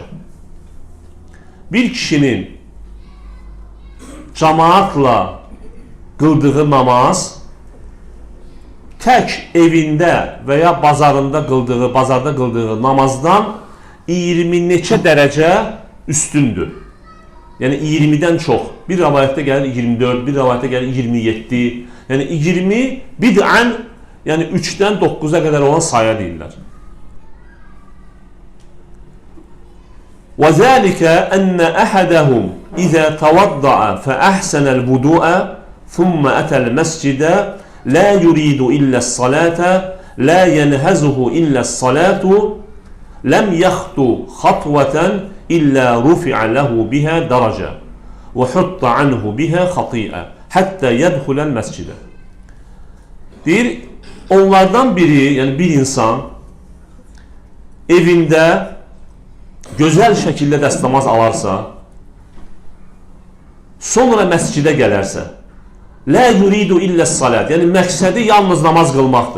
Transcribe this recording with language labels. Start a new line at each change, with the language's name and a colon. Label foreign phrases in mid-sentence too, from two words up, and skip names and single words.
Azerbaijani: Bir kişinin cemaatla qıldığı namaz tək evində və ya bazarda qıldığı namazdan 20 neçə dərəcə üstündür. Yəni 20-dən çox. Bir rəvayətdə gəlir 24, bir rəvayətdə gəlir 27. Yəni 20 bid'an, yəni 3-dən 9-a qədər olan saya deyirlər.
Arabic: وَذَلِكَ أَنَّ أَحَدَهُمْ إِذَا تَوَضَّعَ فَأَحْسَنَ الْوُضُوءَ ثُمَّ أَتَى الْمَسْجِدَ لَا يُرِيدُ إِلَّا الصَّلَاةَ لَا يَنْهَزُهُ إِلَّا الصَّلَاةُ لَمْ يَخْطُ خَطْوَةً إِلَّا رُفِعَ لَهُ بِهَا دَرَجَةً وَحُطَّ عَنْهُ بِهَا خَطِيئَةً حَتَّى يَدْخُلَ الْمَسْجِدَ.
Azerbaijani: Deyir, onlardan biri, yəni bir insan evində gözəl şəkildə dəstəmaz alarsa, sonra məscidə gələrsə,
Arabic: لا يريد إلا الصلاة,
Azerbaijani: yəni məqsədi yalnız namaz qılmaqdır.